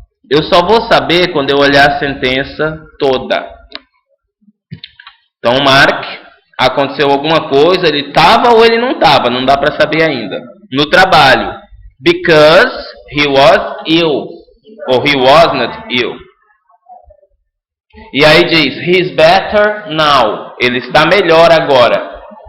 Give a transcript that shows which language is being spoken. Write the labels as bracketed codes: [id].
[pt] Eu só vou saber quando eu olhar a sentença toda. Então, Mark, aconteceu alguma coisa, ele estava ou ele não estava, não dá para saber ainda. No trabalho, [en] because he was ill, [pt] ou [en] he was not ill. [pt] E aí diz, [en] he's better now, [pt] ele está melhor agora.